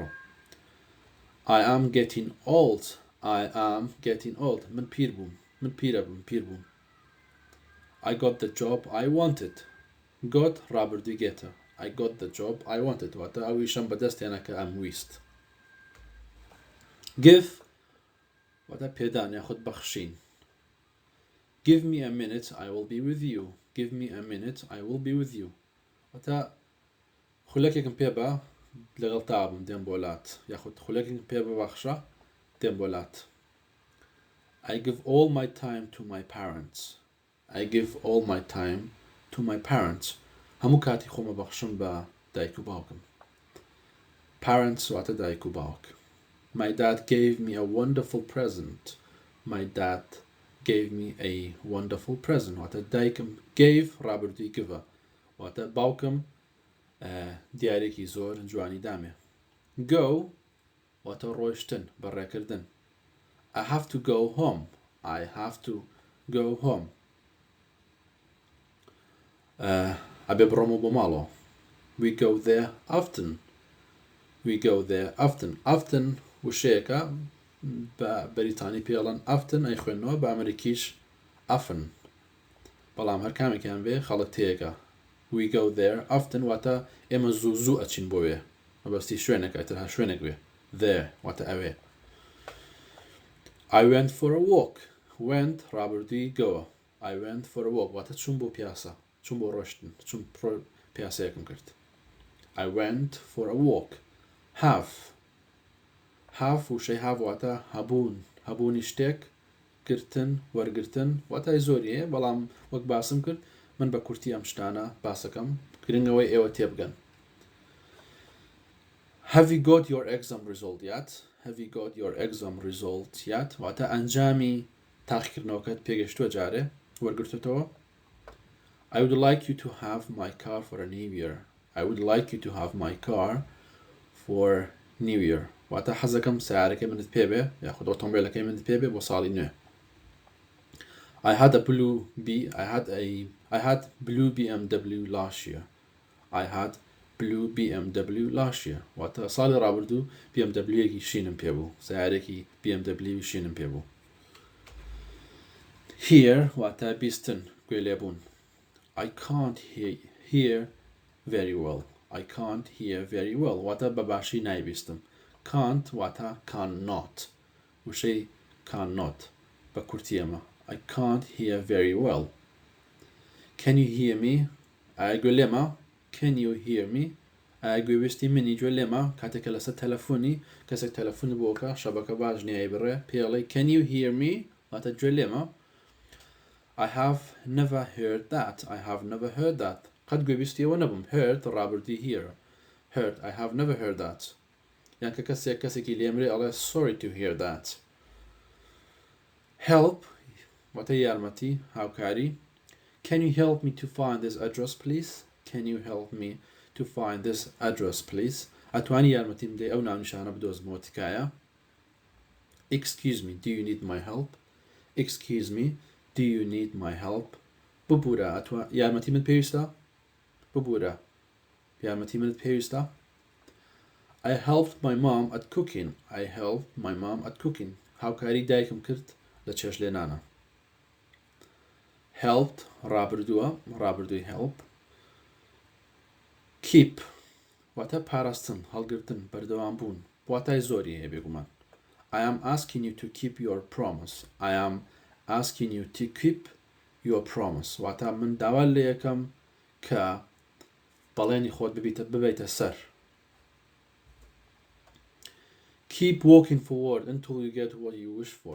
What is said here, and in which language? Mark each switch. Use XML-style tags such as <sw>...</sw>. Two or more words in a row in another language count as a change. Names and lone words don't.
<en>I am getting old.</en> <ckb>من پیر بووم.</ckb> <en>I got the job I wanted.</en> <ckb>got ڕابردووی گێتە.</ckb> <en>I got the job I wanted</en> <ckb>واتە ئەویشم بەدەستێنە کە ئەم ویست. Give واتە پێدان یاخود بەخشین.</ckb> <en>Give me a minute I will be with you. Give me a minute I will be with you.</en> <ckb>واتە خولەکێکم پێ بە لەگەڵ تا بم دێم بۆ لات یاخود خولەکێکم پێ ببەخشە دێم بۆ لات.</ckb> <en>I give all my time to my parents. I give all my time to my parents.</en> <ckb>هەموو کاتی خۆمە بەخشم بە دایک و باوکم. Parents واتە دایک و باوک.</ckb> <en>My dad gave me a wonderful present. My dad gave me a wonderful present.</en> <ckb>واتە دایکم gave ڕابردووی give واتە باوکم دیارێکی زۆر جوانی دامێ. Go واتە ڕۆیشتن بەڕێکردن.</ckb> <en>I have to go home. I have to go home.</en> <ckb>ئەبێ بڕۆمەوە بۆ ماڵەوە.</ckb> <en>We go there often.</en> <ckb>Often وشەیەکە بە بەریتانی پێڵەن often ئەی خوێنەوە بە ئەمریکیش often بەڵام هەر کامێکیان بێ خەڵک تێیەکە.</ckb> <en>We go there often</en> <ckb>واتە ئێمە زوو ئەچین بۆ وێ مەبەستی شوێنێکە تەنها شوێنێک وێ. There واتە ئەوێ.</ckb> <en>I went for a walk.</en> <ckb>Went ڕابردووی گۆوە.</ckb> <en>I went for a walk</en> <ckb>واتە چوون بۆ پیاسە چوون بۆ ڕۆشتن چوون پیاسەیەکم کرد.</ckb> <en>I went for a walk.</en> <ckb>Have وشەی have واتە هەبوونی شتێک گرتن وەرگرتن واتای زۆریە بەڵام وەک باسم کرد من بە کورتی ئەم شتانە باسەکەم گرنگەوەی ئێوە تێبگەن.</ckb> <en>Have you got your exam result yet?</en> <ckb>واتە ئەنجامی تاقیکردنەوەکەت پێگەشتووە جارێ وەرگرتوتەوە.</ckb> <en>I would like you to have my car for a new year.</en> <ckb>واتە حەزەکەم سیارەکەی منت پێ بێ یاخود ئۆتۆمبیلەکەی منت پێ بێ بۆ ساڵی نوێ.</ckb> <en>I had blue BMW last year.</en> <ckb>واتە ساڵی ڕابردوو BMWیەکی شینم پێ بوو سیارێکی BMW شینم پێ بوو. Hear واتە بیستن گوێ لێبوون.</ckb> <en>I can't hear very well.</en> <ckb>واتە بەباشی نایبیستم. Can't واتە cannot وشەی cannot بە کورتی ئەمە</ckb> <en>I can't hear very well. Can you hear me?</en> <ckb>ئاگوێ لێمە</ckb> <en>Can you hear me?</en> <ckb>ئاگوێویستی منی گوێ لێمە کاتێکە لەسەر تەلەفۆنی کەسێک تەلەفۆن بۆکە شەبەکە باش نیای بڕێ پێڵێ</ckb> <en>Can you hear me?</en> <ckb>واتە گوێ لێمە</ckb> <en>I have never heard that. I have never heard that.</en> <ckb>قەت گوێویستیەوە نەبووم heard ڕابردووی hear. Heard.</ckb> <en>I have never heard that.</en> <ckb>یان کە کەسێکی لێمرێ ئەڵێ</ckb> <en>sorry to hear that. Help</en> <ckb>واتە یارمەتی هاوکاری</ckb> <en>Can you help me to find this address please? Can you help me to find this address please?</en> <ckb>ئەتوانی یارمەتیم بدەی ئەو ناونیشانە بدۆزمەوە تکایە</ckb> <en>Excuse me, do you need my help? Excuse me, do you need my help?</en> <ckb>ببوورە یارمەتی من پێویستە؟ ببوورە یارمەتی منت پێویستە؟</ckb> <en>I helped my mom at cooking. I helped my mom at cooking.</en> <ckb>هاوکاری دایکم کرد لە چێشت لێنانە. Helped ڕابردووی help. Keep واتە پاراستن هەڵگرتن بەردەوام بوون واتای زۆری هەیە بێگومان.</ckb> <en>I am asking you to keep your promise. I am asking you to keep your promise.</en> <ckb>واتە من داوا لێ یەکەم کە بەڵێنی خۆت ببیتە سەر.</ckb> <en>Keep walking forward until you get what you wish for.</en>